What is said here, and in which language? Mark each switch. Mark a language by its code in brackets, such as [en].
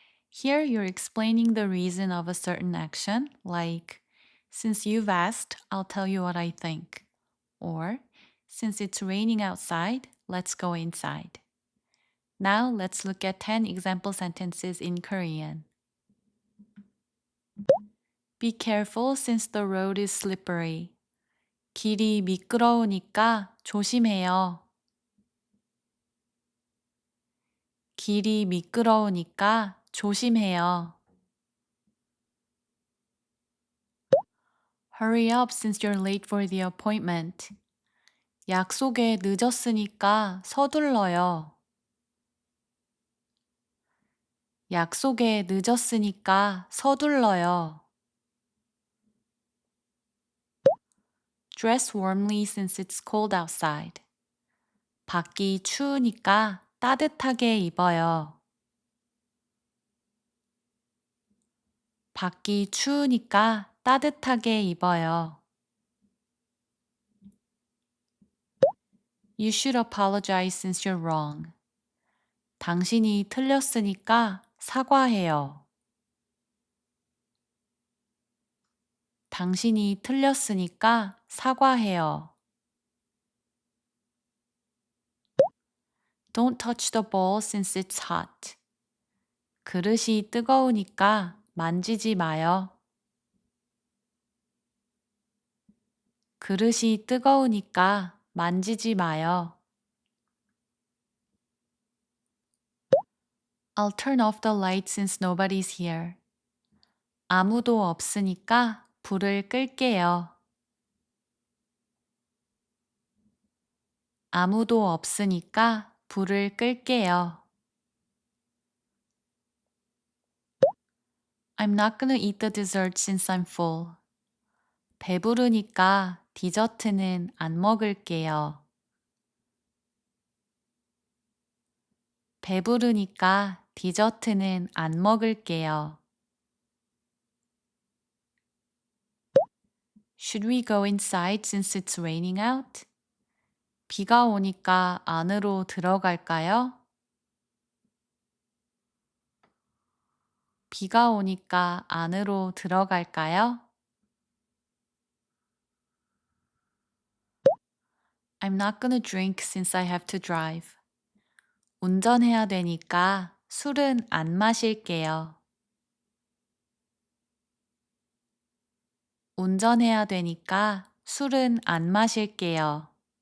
[en] Here you're explaining the reason of a certain action, like, since you've asked, I'll tell you what I think. Or, since it's raining outside, let's go inside. Now let's look at 10 example sentences in Korean. Be careful since the road is slippery. [ko] 길이 미끄러우니까 조심해요. 길이 미끄러우니까 조심해요. [en] Hurry up since you're late for the appointment. [ko] 약속에 늦었으니까 서둘러요. 약속에 늦었으니까 서둘러요. [en] Dress warmly since it's cold outside. [ko] 밖이 추우니까 따뜻하게 입어요. 밖이 추우니까 따뜻하게 입어요. [en] You should apologize since you're wrong. [ko] 당신이 틀렸으니까 사과해요. 당신이 틀렸으니까 사과해요. [en] Don't touch the bowl since it's hot. [ko] 그릇이 뜨거우니까 만지지 마요. 그릇이 뜨거우니까 만지지 마요. [en] I'll turn off the light since nobody's here. [ko] 아무도 없으니까 불을 끌게요. 아무도 없으니까 불을 끌게요. [en] I'm not gonna eat the dessert since I'm full. [ko] 배부르니까 디저트는 안 먹을게요. 배부르니까 디저트는 안 먹을게요. [en] Should we go inside since it's raining out? [ko] 비가 오니까 안으로 들어갈까요? 비가 오니까 안으로 들어갈까요? [en] I'm not gonna drink since I have to drive. [ko] 운전해야 되니까 술은 안 마실게요. 운전해야 되니까 술은 안 마실게요.